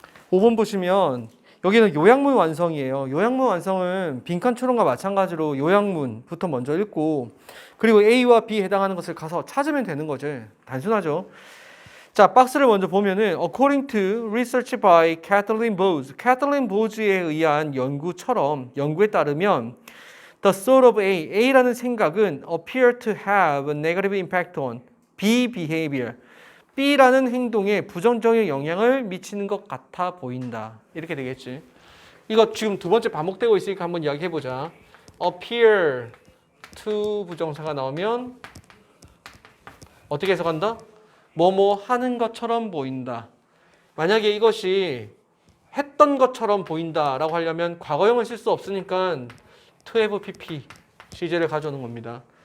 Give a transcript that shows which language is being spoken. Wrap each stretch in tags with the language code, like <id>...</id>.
<ko>오 번 보시면 여기는 요약문 완성이에요. 요약문 완성은 빈칸 추론과 마찬가지로 요약문부터 먼저 읽고 그리고 A와 B에 해당하는 것을 가서 찾으면 되는 거죠. 단순하죠.</ko> <en>자, 박스를 먼저 보면은 According to research by Kathleen Bose, Kathleen Bose</en> <ko>에 의한 연구에 따르면</ko> <en>The thought of A</en> <ko>라는 생각은</ko> <en>appear to have a negative impact on B behavior.</en> <ko>B라는 행동에 부정적인 영향을 미치는 것 같아 보인다. 이렇게 되겠지. 이거 지금 두 번째 반복되고 있으니까 한번 이야기해보자.</ko> <en>appear to</en> <ko>부정사가 나오면 어떻게 해석한다? 뭐뭐 하는 것처럼 보인다. 만약에 이것이 했던 것처럼 보인다라고 하려면 과거형을 쓸 수 없으니까</ko> <en>to have pp</en> <ko>시제를 가져오는 겁니다.</ko>